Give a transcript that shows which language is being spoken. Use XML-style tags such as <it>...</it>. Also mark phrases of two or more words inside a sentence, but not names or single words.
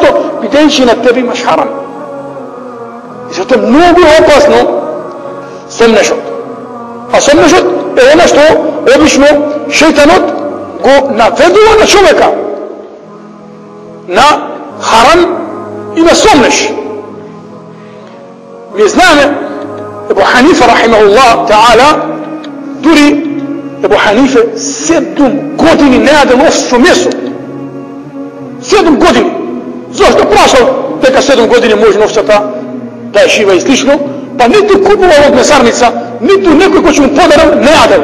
<mk>Бидејќи на тебе имаш харам. И зато е многу опасно сомнешот. А сомнешот е она што обично шејтанот го наведува на човека на харам и на сомнеш. Ми знаеме Ебу Ханифа</mk> <ar>رحمه الله تعالى,</ar> <mk>дури Ебу Ханифе 7 години не јадел овсо месо. 7 години. Зошто прашал дека 7 години може овцата да е жива и слично, па ниту купувал од месарница, ниту некој кој ќе му подарил не јадел.</mk>